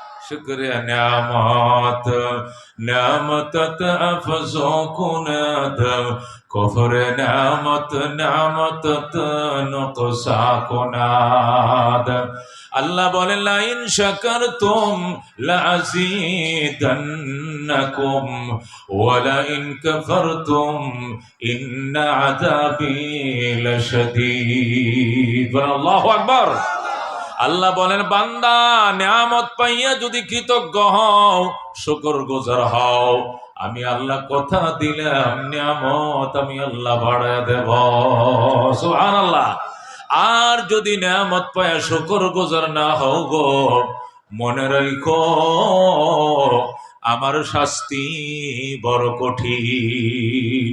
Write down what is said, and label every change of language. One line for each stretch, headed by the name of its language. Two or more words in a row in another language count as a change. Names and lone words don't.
Persian: شکر نعمت نعمت افزون کند کفر نعمت نعمت نقصان کند.
Arabic: अल्लाह बोले لئن شكرتم لأزيدنكم ولئن كفرتم إن عذابي لشديد الله أكبر.
Bangla: আল্লাহ বলেন বান্দা নিয়ামত পাইয়া যদি কৃতজ্ঞ হও, শুকরগুজার হও, আমি আল্লাহ কথা দিলাম নিয়ামত আমি আল্লাহ বাড়ায় দেব। সুবহানাল্লাহ। আর যদি নিয়ামত পাইয়া শুকরগুজার না হও গো, মনে রাখো আমার শাস্তি বড় কঠিন।